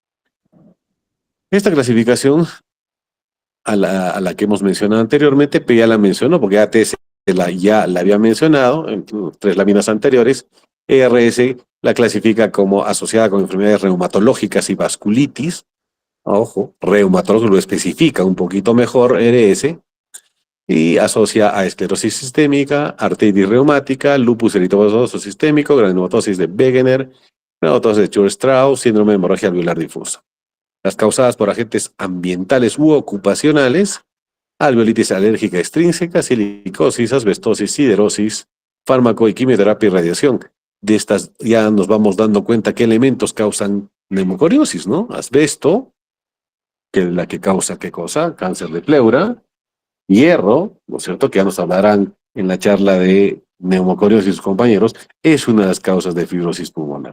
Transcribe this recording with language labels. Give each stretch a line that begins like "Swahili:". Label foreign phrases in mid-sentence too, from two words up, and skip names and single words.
Spanish: Esta clasificación a la que hemos mencionado anteriormente, pero ya la mencionó porque ATS ya la había mencionado en 3 láminas anteriores. ERS la clasifica como asociada con enfermedades reumatológicas y vasculitis, Ojo, reumatólogo lo especifica un poquito mejor RS y asocia a esclerosis sistémica, artritis reumática, lupus eritematoso sistémico, granulomatosis de Wegener, granulomatosis de Church-Strauss, síndrome de hemorragia alveolar difusa. Las causadas por agentes ambientales u ocupacionales, alveolitis alérgica extrínseca, silicosis, asbestosis, siderosis, fármaco y quimioterapia y radiación. De estas ya nos vamos dando cuenta qué elementos causan neumocoriosis, ¿no? Asbesto, que es la que causa qué cosa, cáncer de pleura, hierro, ¿no es cierto? Que ya nos hablarán en la charla de neumocoriosis y sus compañeros, es una de las causas de fibrosis pulmonar.